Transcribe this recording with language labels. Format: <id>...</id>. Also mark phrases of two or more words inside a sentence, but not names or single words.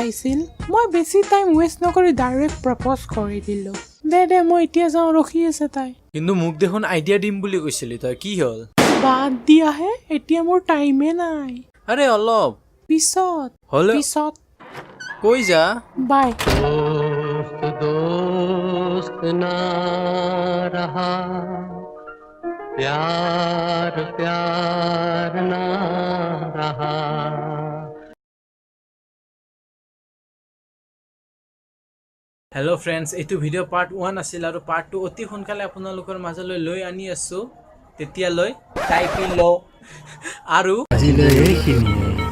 <as>মই বেছি</as> <en>time waste</en> <as>নকৰি</as> <en>direct propose</en> <as>কৰি দিলোঁ। দে মই এতিয়া যাওঁ, ৰখি আছে তাই। কিন্তু মোক দেখোন আইডিয়া দিম বুলি কৈছিলি তই, কি হ'ল? বাদ দিয়াহে, এতিয়া মোৰ টাইমে নাই। আৰে অলপ পিছত হ'লে পিছত কৈ যা। বাই।</as> <hi>दोस्त ना रहा प्यार प्यार ना रहा</hi> <en>hello friends,</en> <as>এইটো ভিডিঅ' পাৰ্ট 1 আছিল আৰু পাৰ্ট 2 অতি সোনকালে আপোনালোকৰ মাজলৈ লৈ আনি আছোঁ। তেতিয়ালৈ টাইপি ল আৰু আজিলৈ এইখিনিয়ে।</as>